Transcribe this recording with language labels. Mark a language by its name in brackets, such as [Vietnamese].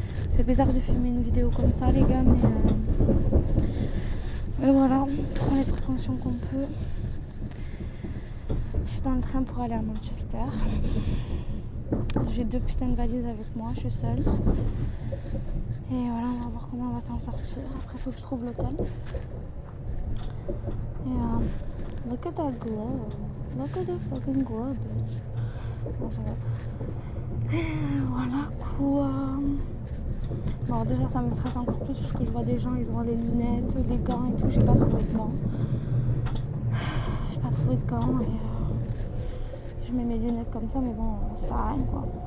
[French] C'est bizarre de filmer une vidéo comme ça, les gars, mais voilà, on prend les précautions qu'on peut. Je suis dans le train pour aller à Manchester. J'ai 2 putains de valises avec moi, je suis seule. Et voilà, on va voir comment on va s'en sortir. Après, il faut que je trouve l'hôtel. Et [English] look at that glow. Look at that fucking glow, bitch. [French] Bon, ça va. Et voilà quoi. Bon, déjà ça me stresse encore plus parce que je vois des gens, ils ont les lunettes, les gants et tout. J'ai pas trouvé de gants. J'ai pas trouvé de gants et je mets mes lunettes comme ça, mais bon, ça sert à rien quoi.